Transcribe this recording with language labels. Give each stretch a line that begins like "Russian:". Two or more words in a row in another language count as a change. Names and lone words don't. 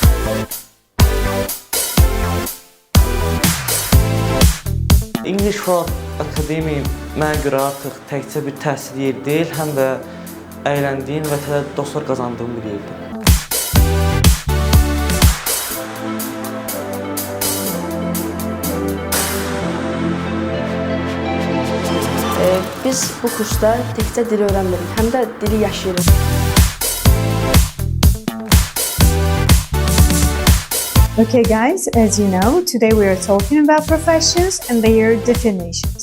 Azerbaijani: English for All Academy mənə görə artıq təkcə bir təhsil yeri deyil, həm də əyləndiyin və tələb dostlar qazandığım bir yerdir. Biz bu kursda təkcə dili öyrənmirik, həm də dili yaşayırıq.
English: Okay guys, as you know, today we are talking about professions and their definitions.